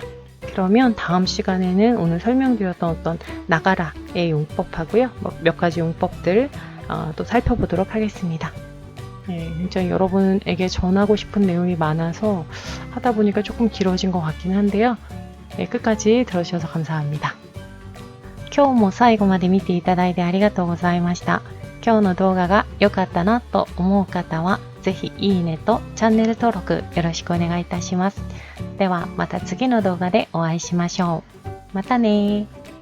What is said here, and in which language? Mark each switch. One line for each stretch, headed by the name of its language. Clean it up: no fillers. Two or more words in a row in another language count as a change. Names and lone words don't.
Korean: 그러면 다음 시간에는 오늘 설명드렸던 어떤 나가라의 용법하고요. 몇 가지 용법들 또 살펴보도록 하겠습니다. 네, 진짜 여러분에게 전하고 싶은 내용이 많아서 하다 보니까 조금 길어진 것 같긴 한데요. 네, 끝까지 들어주셔서 감사합니다.
Japanese: 今日も最後まで見ていただいてありがとうございました。今日の動画が良かったなと思う方は、ぜひいいねとチャンネル登録よろしくお願いいたします。ではまた次の動画でお会いしましょう。またねー。